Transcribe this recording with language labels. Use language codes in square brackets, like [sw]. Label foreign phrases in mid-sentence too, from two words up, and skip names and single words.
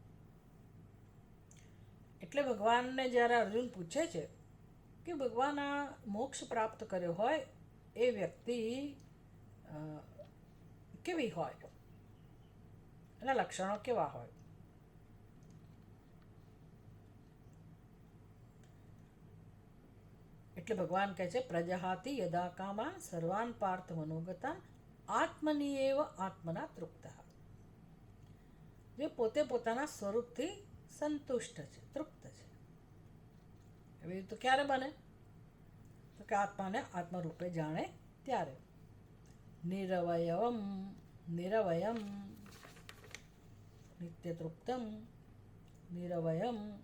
[gu] એટલે ભગવાનને જ્યારે અર્જુન પૂછે છે કે ભગવાન આ મોક્ષ પ્રાપ્ત કર્યો હોય એ વ્યક્તિ કેવી હોય, એના લક્ષણો કેવા હોય? એટલે ભગવાન કહે છે [sa] પ્રજહાતિ યદા કામાન સર્વાન પાર્થ મનોગતાન આત્મનિએવ આત્મના તૃપ્ત. [gu] જે પોતે પોતાના સ્વરૂપથી સંતુષ્ટ છે, તૃપ્ત છે. એવી તો ક્યારે બને? તો કે આત્માને આત્મરૂપે જાણે ત્યારે. [sa] નિરવયવમ નિરવયમ નિત્ય તૃપ્તમ નિરવયમ.